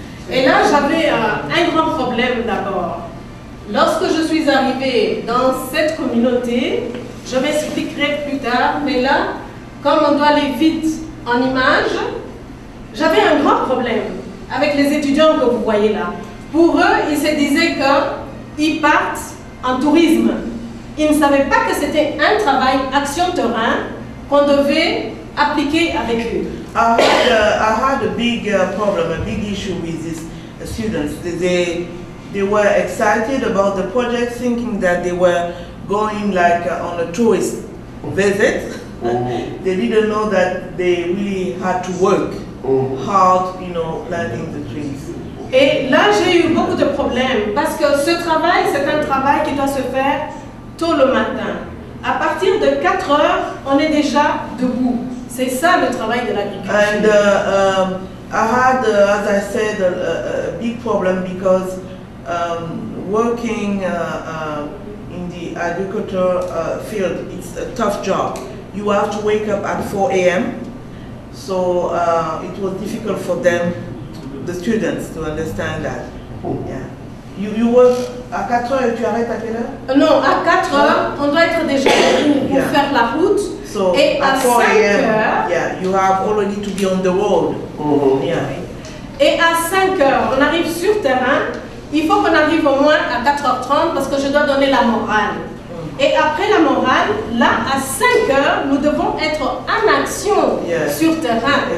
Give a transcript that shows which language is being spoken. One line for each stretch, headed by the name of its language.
French: Et là, j'avais un grand problème d'abord. Lorsque je suis arrivée dans cette communauté, je m'expliquerai plus tard, mais là, comme on doit aller vite en image, j'avais un grand problème avec les étudiants que vous voyez là. Pour eux, ils se disaient qu'ils partent en tourisme. Ils ne savaient pas que c'était un travail action-terrain qu'on devait appliquer avec eux.
English: I had a big problem, a big issue with these students. They were excited about the project, thinking that they were going like on a tourist visit. They didn't know that they really had to work hard, you know, planting the trees.
French: Et là, j'ai eu beaucoup de problèmes parce que ce travail, c'est un travail qui doit se faire tôt le matin. À partir de 4 heures, on est déjà debout. C'est ça le travail de l'agriculture.
English: And I had, as I said, a big problem because working in the agriculture field, it's a tough job. You have to wake up at 4 a.m. So it was difficult for them, the students, to understand that. Yeah. You work
French: à 4 heures et tu arrêtes à quelle heure? Non, à 4 heures, on doit être déjà debout pour faire la route.
English: So
French: et à 5 heures,
English: yeah, you have already to be on the road. Yeah.
French: Et à 5 heures, on arrive sur terrain. Il faut qu'on arrive au moins à 4h30 parce que je dois donner la morale. Et après la morale, là, à 5 heures, nous devons être en action sur terrain.